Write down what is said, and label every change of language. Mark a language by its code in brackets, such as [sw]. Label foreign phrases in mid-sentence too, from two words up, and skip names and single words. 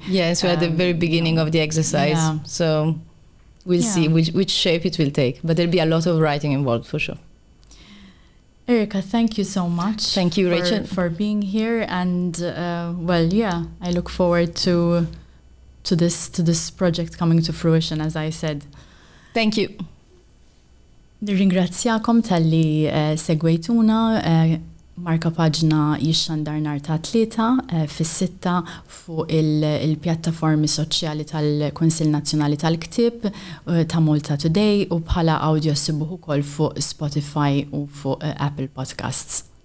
[en] Yes, we're at the very beginning of the exercise, so we'll see which shape it will take. But there'll be a lot of writing involved for sure. Erica, thank you so much. Thank you, Rachel, for being here, and I look forward to this project coming to fruition, as I said. Thank you. [mt] Nirringrazzjakom tal-li segwejtuna. Markapaġna jixxandar nhar ta' tlieta fis-sitta fuq il-pjattaformi soċjali tal-Kunsill Nazzjonali tal-Ktieb ta' MaltaToday, u bħala audio ssibuh ukoll fuq Spotify u fuq Apple Podcasts.